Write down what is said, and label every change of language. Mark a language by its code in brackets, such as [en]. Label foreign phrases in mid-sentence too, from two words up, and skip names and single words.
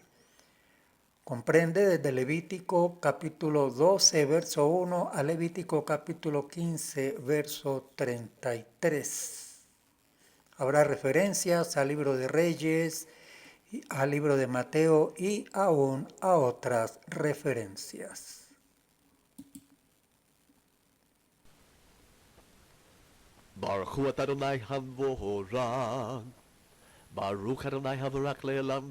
[es] Comprende desde Levítico capítulo 12, verso 1 a Levítico capítulo 15, verso 33. Habrá referencias al libro de Reyes, al libro de Mateo y aún a otras referencias. [he] ברוך הוא אדוני המבורך, ברוך אדוני המבורך לעולם